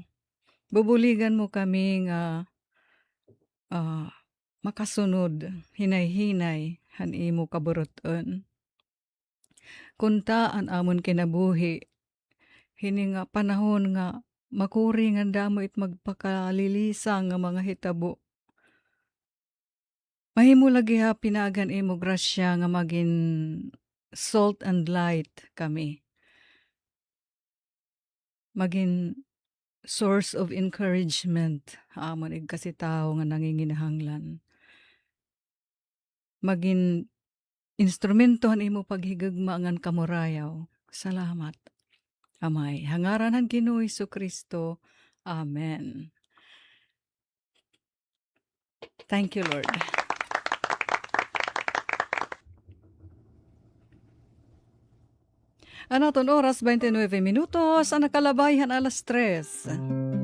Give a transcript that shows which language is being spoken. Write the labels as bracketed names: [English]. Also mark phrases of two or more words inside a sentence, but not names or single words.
[Waray] Bubuligan mo kami nga makasunod hinay-hinay han imo kaburuton. Kunta an amon kinabuhi hini nga panahon nga makuri nga damo it magpakalilisan nga mga hitabo. Mahimo lagi ha pinagan imo grasya nga magin [English] salt and light [Waray] kami. Magin [English] source of encouragement [Waray] amon ig kasitaw nga nanginginahanglan. Magin instrumento han imo paghigugma ngan kamurayaw. Salamat. Amay, hangaran han Ginoo Kristo. Amen. Thank you, Lord. Anaton oras 29 minutos, ang nakalabayhan alas 3.